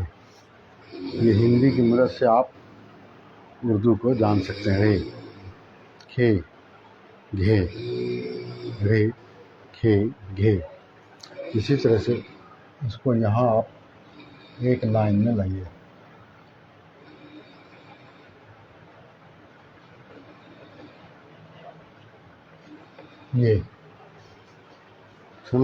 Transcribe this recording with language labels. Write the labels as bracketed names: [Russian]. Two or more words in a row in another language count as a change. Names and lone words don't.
[Hindi] ये हिंदी की मदद से आप उर्दू को जान सकते हैं। रे खे घे रे खे घे। इसी तरह से इसको यहाँ आप एक लाइन में लाइए। ये समझा।